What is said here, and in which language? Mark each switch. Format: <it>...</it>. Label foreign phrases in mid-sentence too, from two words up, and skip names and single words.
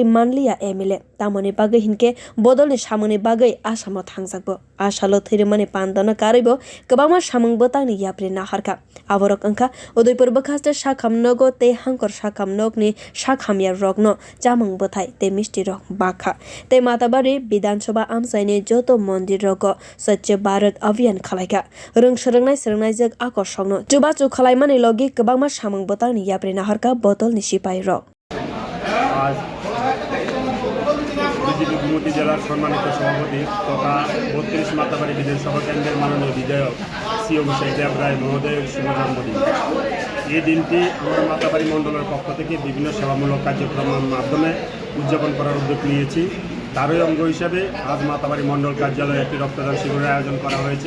<trp>manliya MLA tamoni bagwi hinke bodol ni samuni bagwi asamo thangjakbo asalo thwirimani panda no karaibo kwbangma samung botangni yapri naharka aborok angkha udaipur bwkhaste sakhamnogo tei hangkor sakhamnokni sakhamya rokno chamung bothai tei misti rok bakha tei Matabari Bidhan Sabha amsaini joto mondir rogo Swachh Bharat Abhiyan khalaika rungsrungnai srungnai akosokno chubachu khalaimani logi kwbangma samung botangni yapri naharka botol ni sipai rok</trp> <bn>Gomati জেলার সম্মানিত সভাপতি তথা 32 মাতাবাড়ি বিধানসভা কেন্দ্রের মাননীয় বিধায়ক শ্রী অভিষেক দেবরায় মহোদয়ের শুভ জন্মদিন। এই দিনটি আমরা মাতাবাড়ি মণ্ডলের পক্ষ থেকে বিভিন্ন সেবামূলক কার্যক্রমের মাধ্যমে উদযাপন করার উদ্যোগ নিয়েছি। তারই অঙ্গ হিসেবে আজ মাতাবাড়ি মণ্ডল কার্যালয়ে একটি রক্তদান শিবিরের আয়োজন করা হয়েছে।</bn>